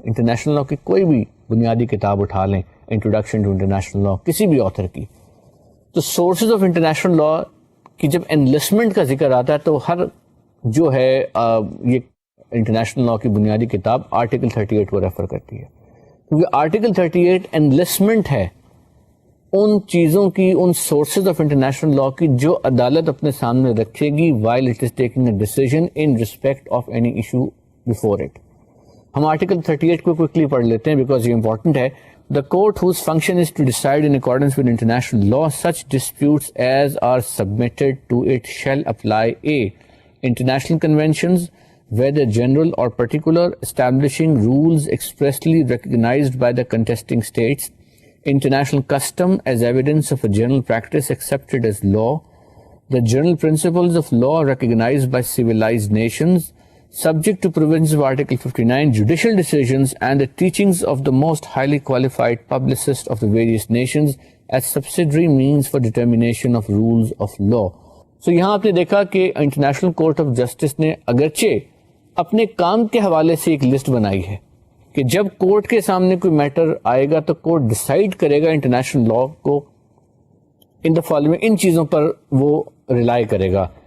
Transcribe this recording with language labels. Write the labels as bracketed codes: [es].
[ur] International law کی کوئی بھی بنیادی کتاب اٹھا لیں, انٹروڈکشن ٹو انٹرنیشنل لا کسی بھی آتھر کی, تو سورسز آف انٹرنیشنل لا کی جب انلسٹمنٹ کا ذکر آتا ہے تو ہر جو ہے یہ انٹرنیشنل لا کی بنیادی کتاب آرٹیکل 38 کو ریفر کرتی ہے, کیونکہ آرٹیکل 38 انلسٹمنٹ ہے ان چیزوں کی, ان سورسز آف انٹرنیشنل لا کی جو عدالت اپنے سامنے رکھے گی [en] while it is taking a decision in respect of any issue before it. [ur] ہم آرٹیکل 38 کو کوئکلی پڑھ لیتے ہیں بیکاز یہ امپورٹنٹ ہے. [en] The court whose function is to decide in accordance with international law such disputes as are submitted to it shall apply a. International conventions, whether general or particular, establishing rules expressly recognized by the contesting states, international custom as evidence of a general practice accepted as law, the general principles of law recognized by civilized nations, subject to provisions of Article 59, judicial decisions, and the teachings of the most highly qualified publicists of the various nations as subsidiary means for determination of rules of law. [ur] So یہاں آپ نے دیکھا کہ international court of justice نے اگرچہ اپنے کام کے حوالے سے ایک لسٹ بنائی ہے کہ جب کورٹ کے سامنے کوئی میٹر آئے گا تو کورٹ ڈیسائیڈ کرے گا انٹرنیشنل لا کو ان دا فالوئنگ, ان چیزوں پر وہ ریلائی کرے گا.